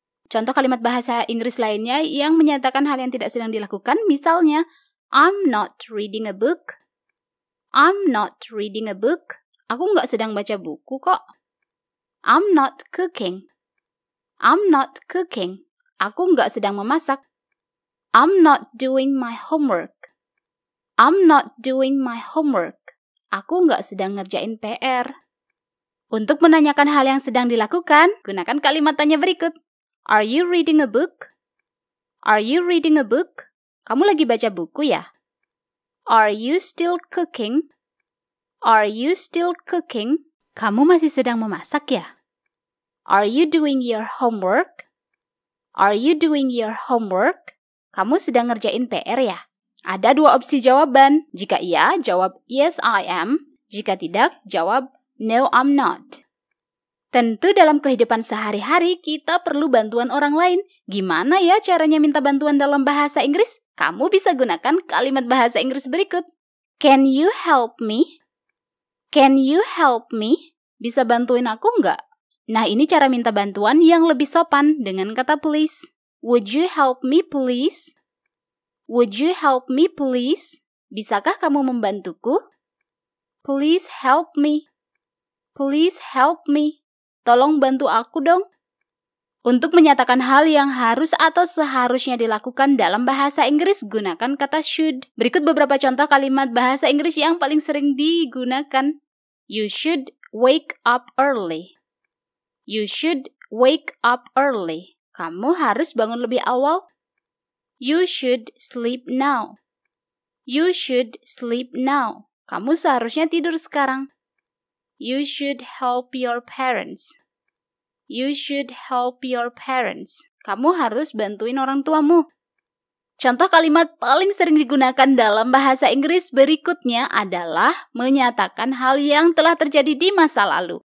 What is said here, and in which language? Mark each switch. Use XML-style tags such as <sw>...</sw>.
<id>Contoh kalimat bahasa Inggris lainnya yang menyatakan hal yang tidak sedang dilakukan, misalnya,</id> <en>I'm not reading a book. I'm not reading a book.</en> <id>Aku nggak sedang baca buku kok.</id> <en>I'm not cooking. I'm not cooking.</en> <id>Aku nggak sedang memasak.</id> <en>I'm not doing my homework. I'm not doing my homework.</en> <id>Aku nggak sedang ngerjain PR. Untuk menanyakan hal yang sedang dilakukan, gunakan kalimat tanya berikut.</id> <en>Are you reading a book? Are you reading a book?</en> <id>Kamu lagi baca buku ya?</id> <en>Are you still cooking? Are you still cooking?</en> <id>Kamu masih sedang memasak ya?</id> <en>Are you doing your homework? Are you doing your homework?</en> <id>Kamu sedang ngerjain PR ya? Ada dua opsi jawaban. Jika iya, jawab</id> <en>yes I am.</en> <id>Jika tidak, jawab</id> <en>no I'm not.</en> <id>Tentu dalam kehidupan sehari-hari kita perlu bantuan orang lain. Gimana ya caranya minta bantuan dalam bahasa Inggris? Kamu bisa gunakan kalimat bahasa Inggris berikut.</id> <en>Can you help me? Can you help me?</en> <id>Bisa bantuin aku nggak? Nah, ini cara minta bantuan yang lebih sopan dengan kata please.</id> <en>Would you help me please? Would you help me please?</en> <id>Bisakah kamu membantuku?</id> <en>Please help me. Please help me.</en> <id>Tolong bantu aku dong. Untuk menyatakan hal yang harus atau seharusnya dilakukan dalam bahasa Inggris, gunakan kata should. Berikut beberapa contoh kalimat bahasa Inggris yang paling sering digunakan.</id> <en>You should wake up early. You should wake up early.</en> <id>Kamu harus bangun lebih awal.</id> <en>You should sleep now. You should sleep now.</en> <id>Kamu seharusnya tidur sekarang.</id> <en>You should help your parents. You should help your parents.</en> <id>Kamu harus bantuin orang tuamu. Contoh kalimat paling sering digunakan dalam bahasa Inggris berikutnya adalah menyatakan hal yang telah terjadi di masa lalu.</id>